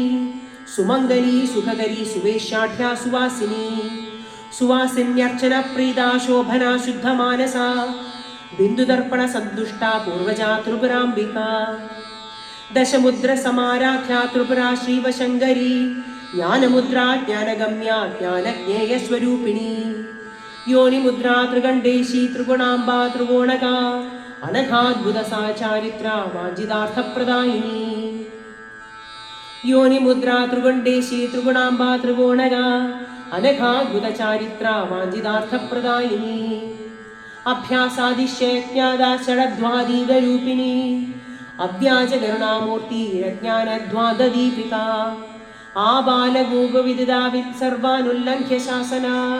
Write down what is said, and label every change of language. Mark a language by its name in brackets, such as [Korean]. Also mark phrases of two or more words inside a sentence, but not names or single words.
[Sanskrit] സുമംഗലി സുഖകരി സുവേശ്യാഠ്യ സുവാസിനി സുവാസിന്യർച്ചന പ്രീത ശോഭന ശുദ്ധമാനസ ബിന്ദുദർപ്പണ സന്തുഷ്ട പൂർവജാ ത്രിപുരാംബിക ദശമുദ്ര സമാരാഖ്യ ത്രിപുരാ ശ്രീവശങ്കരി ജ്ഞാനമുദ്ര ജ്ഞാനഗമ്യ ജ്ഞാനജ്ഞേയ സ്വരൂപിണി യോനിമുദ്ര ത്രികണ്ഠേശി ത്രിഗുണാംബ ത്രികോണക अनघाद्भुत सा चारित्रा वाञ्छितार्थप्रदायिनी योनिमुद्रा त्रिगुण्डेशी त्रिगुणाम्बा त्रिगुणगा अनघाद्भुत चारित्रा वाञ्छितार्थप्रदायिनी अभ्यासादिश्यज्ञादा षडध्वादीगरूपिणी अव्याजकरुणामूर्ति रज्ञानध्वाददीपिका आबालगोपविदिता सर्वानुल्लङ्घ्य शासना